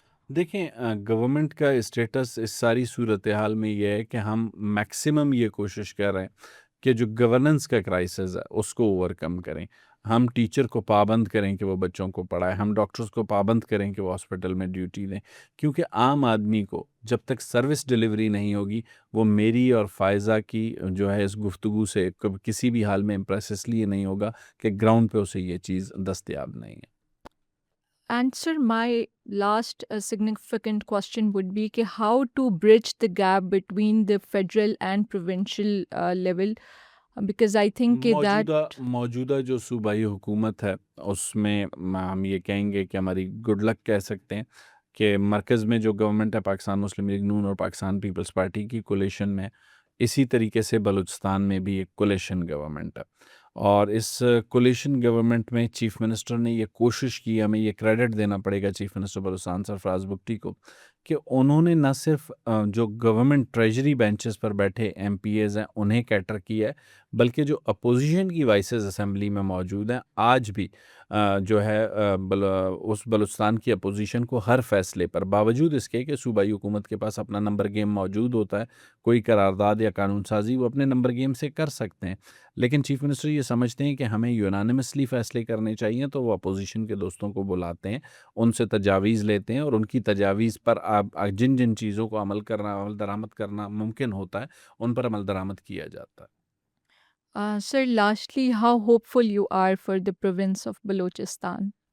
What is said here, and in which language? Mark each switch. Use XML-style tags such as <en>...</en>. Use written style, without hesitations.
<ur>دیکھیں، گورنمنٹ کا اسٹیٹس اس ساری صورتحال میں یہ ہے کہ ہم میکسیمم یہ کوشش کر رہے ہیں کہ جو گورننس کا کرائسس ہے اس کو اوور کم کریں۔ ہم ٹیچر کو پابند کریں کہ وہ بچوں کو پڑھائیں، ہم ڈاکٹرز کو پابند کریں کہ وہ ہاسپٹل میں ڈیوٹی دیں، کیونکہ عام آدمی کو جب تک سروس ڈلیوری نہیں ہوگی وہ میری اور فائزہ کی جو ہے اس گفتگو سے کسی بھی حال میں امپریس اس لیے نہیں ہوگا کہ گراؤنڈ پہ اسے یہ چیز دستیاب نہیں ہے۔</ur> <en>And sir, my last significant question would be کہ how to bridge the gap between the federal and provincial level, because I think کہ that</en> <ur>موجودہ جو صوبائی حکومت ہے اس میں ہم یہ کہیں گے کہ ہماری گڈ لک کہہ سکتے ہیں کہ مرکز میں جو گورنمنٹ ہے پاکستان مسلم لیگ نون اور پاکستان پیپلز پارٹی کی کولیشن میں، اسی طریقے سے بلوچستان میں بھی ایک کولیشن گورنمنٹ ہے، اور اس کولیشن گورنمنٹ میں چیف منسٹر نے یہ کوشش کی، ہمیں یہ کریڈٹ دینا پڑے گا چیف منسٹر بلوچستان سرفراز بگٹی کو، کہ انہوں نے نہ صرف جو گورنمنٹ ٹریجری بینچز پر بیٹھے ایم پی ایز ہیں انہیں کیٹر کیا ہے، بلکہ جو اپوزیشن کی وائسز اسمبلی میں موجود ہیں آج بھی جو ہے اس بلوچستان کی اپوزیشن کو ہر فیصلے پر، باوجود اس کے کہ صوبائی حکومت کے پاس اپنا نمبر گیم موجود ہوتا ہے، کوئی قرارداد یا قانون سازی وہ اپنے نمبر گیم سے کر سکتے ہیں، لیکن چیف منسٹر یہ سمجھتے ہیں کہ ہمیں یونانیمسلی فیصلے کرنے چاہیے، تو وہ اپوزیشن کے دوستوں کو بلاتے ہیں، ان سے تجاویز لیتے ہیں، اور ان کی تجاویز پر جن جن چیزوں کو عمل درآمد کرنا ممکن ہوتا ہے ان پر عمل درآمد کیا جاتا ہے۔</ur> <en>Sir, lastly, how hopeful you are for the province of Balochistan?</en>